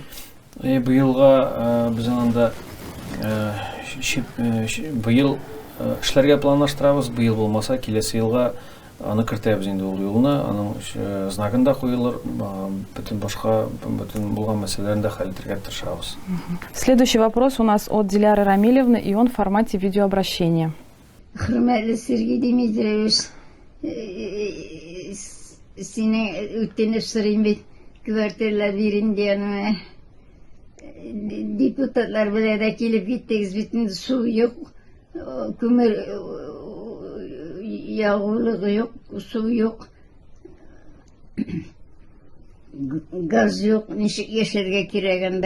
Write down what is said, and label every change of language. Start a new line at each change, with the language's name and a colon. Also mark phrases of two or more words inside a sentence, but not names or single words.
Tatar: Быелга безнең анда быел эшләргә планлаштырабыз. Быел булмаса, киләсе елга аны кертәбез инде ул юлны. Аның знагын да куелыр, бөтен башка бөтен булган мәсьәләләрне дә хәл итәргә тырышабыз.
Russian: Следующий вопрос у нас от Диляры Рамилевны, и он в формате видеообращения.
Tatar: Хөрмәтле Сергей Дмитриевич, сине үтенеп сорыйм бит, квартиралар бирин дигәнемә. Депутатлар белән дә килеп киттегез бит, су юк, күмер ягулыгы юк, су юк, газ юк, ничек яшәргә кирәк анда.